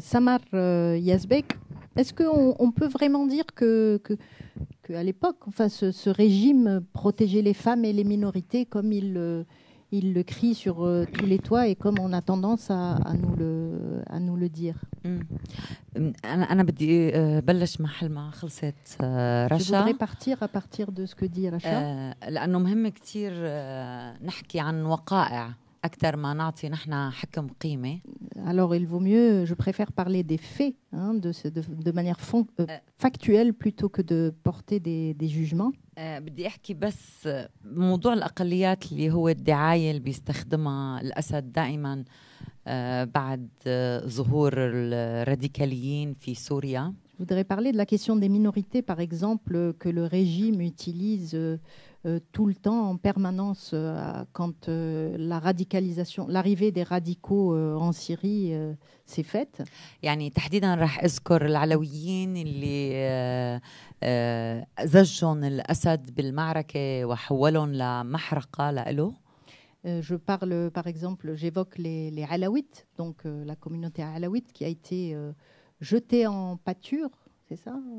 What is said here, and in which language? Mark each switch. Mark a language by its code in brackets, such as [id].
[fr] Samar Yazbek, est-ce qu'on peut vraiment dire qu'à l'époque, enfin, ce régime protégeait les femmes et les minorités comme il le crie sur tous les toits et comme on a tendance à nous le dire? [ar] أنا بدي بلش مع حلمة خلصت رشا. [fr] Je voudrais partir à partir de ce que dit Racha. [ar] لأنه مهم كتير نحكي عن وقائع أكثر ما نعطي نحن حكم قيمة. [fr] Alors il vaut mieux, je préfère parler des faits, de manière factuelle plutôt que de porter des jugements. [ar] بدي أحكي بس موضوع الأقليات اللي هو الدعاية اللي بيستخدمها الأسد دائما بعد ظهور الراديكاليين في سوريا. [fr] Je voudrais parler de la question des minorités, par exemple, que le régime utilise tout le temps, en permanence, quand la radicalisation, l'arrivée des radicaux en Syrie s'est faite. [ar] يعني تحديدا راح أذكر العلويين اللي زجهم الأسد بالمعركة وحولهم لمحرقة لإله. [fr] Je parle, par exemple, j'évoque les Alaouites, donc la communauté alaouite qui a été jetée en pâture, c'est ça?